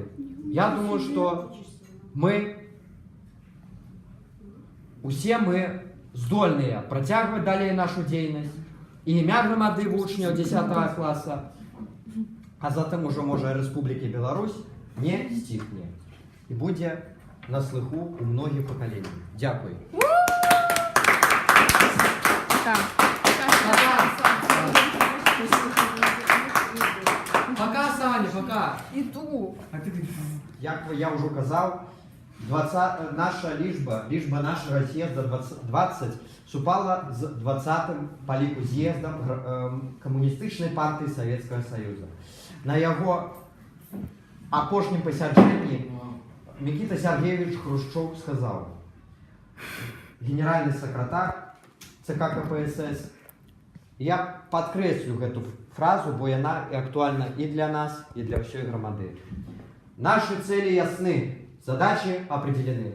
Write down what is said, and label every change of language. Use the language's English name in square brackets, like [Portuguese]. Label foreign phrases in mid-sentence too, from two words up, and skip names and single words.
[Belarusian] Я думаю, што усе мы здольныя працягваць далей нашу дзейнасць, і імя грамады вучняў 10 класа, а затым ужо, можа, Рэспублікі Беларусь не сціхне і будзе на слыху у многіх пакаленнях. Дзякуй. [Russian] Пока, Саня, пока. Иду. [Belarusian] Як я ўжо казаў, наша лічба нашага з'езда 20 супала з 20-м па ліку з'ездам камуністычнай партыі Савецкага Саюза. На яго апошнім пасяджэнні Мікіта Сергеевич Хрушчоў сказаў: генеральны сакратар ЦК КПСС. Я падкрэслю гэту фразу, бо яна і актуальна і для нас, і для ўсёй грамады. [Russian] Наши цели ясны, задачи определены.